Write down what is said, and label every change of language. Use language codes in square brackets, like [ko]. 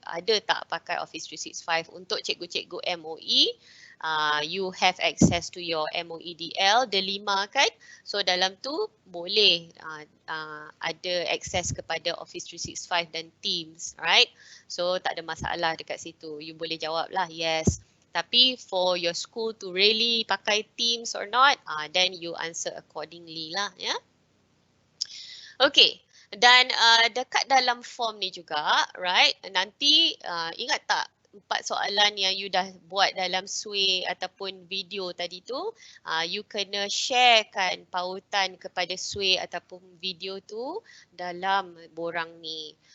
[ms] Ada tak pakai Office 365 untuk cikgu-cikgu MOE? [en] You have access to your MOEDL, DELIMa kan? [ms] So dalam tu boleh ada access kepada Office 365 dan Teams, right? So tak ada masalah dekat situ. You boleh jawab lah yes. [en] Tapi for your school to really pakai Teams or not, then you answer accordingly lah, ya. [ms] Okay, dan dekat dalam form ni juga, right, nanti ingat tak 4 soalan yang you dah buat dalam SWAY ataupun video tadi tu, you kena sharekan pautan kepada SWAY ataupun video tu dalam borang ni.